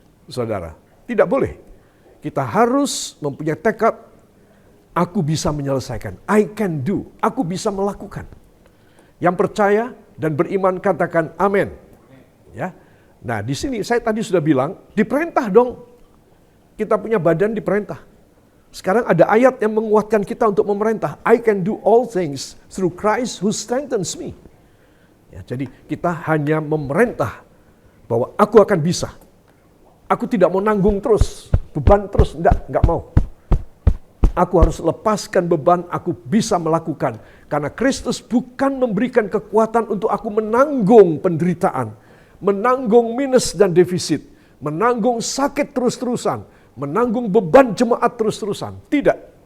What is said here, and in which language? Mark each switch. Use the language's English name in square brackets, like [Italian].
[Indonesian] Saudara, tidak boleh. Kita harus mempunyai tekad, aku bisa menyelesaikan. [English] I can do, [Indonesian] aku bisa melakukan. Yang percaya dan beriman katakan amin. Ya. Nah, di sini saya tadi sudah bilang, diperintah dong. Kita punya badan diperintah. Sekarang ada ayat yang menguatkan kita untuk memerintah. [English] I can do all things through Christ who strengthens me. [Indonesian] Ya, jadi kita hanya memerintah bahwa aku akan bisa. Aku tidak mau nanggung terus, beban terus, enggak mau. Aku harus lepaskan beban, aku bisa melakukan. Karena Kristus bukan memberikan kekuatan untuk aku menanggung penderitaan, menanggung minus dan defisit, menanggung sakit terus-terusan, menanggung beban jemaat terus-terusan. Tidak.